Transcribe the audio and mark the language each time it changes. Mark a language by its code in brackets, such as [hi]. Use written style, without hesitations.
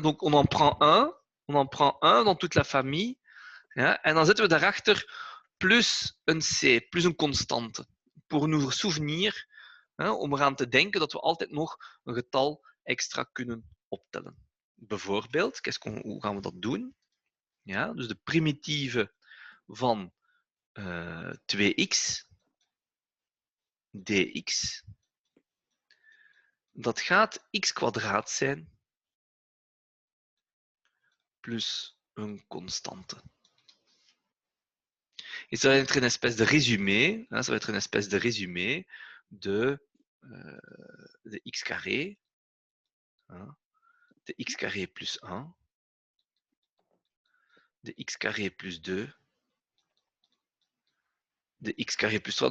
[fr] Donc, on en prend un dans toute la famille. [nl] Ja, en dan zetten we daarachter plus een C, plus een constante. [fr] Pour nous souvenir, [nl] hè, om eraan te denken dat we altijd nog een getal extra kunnen optellen. Bijvoorbeeld, hoe gaan we dat doen? Ja, dus de primitieve van 2x dx, dat gaat x kwadraat zijn plus een constante. [fr] Et ça va être une espèce de résumé, hein, ça va être une espèce de résumé de x carré, hein, de x carré plus 1, de x carré plus 2, de x carré plus 3.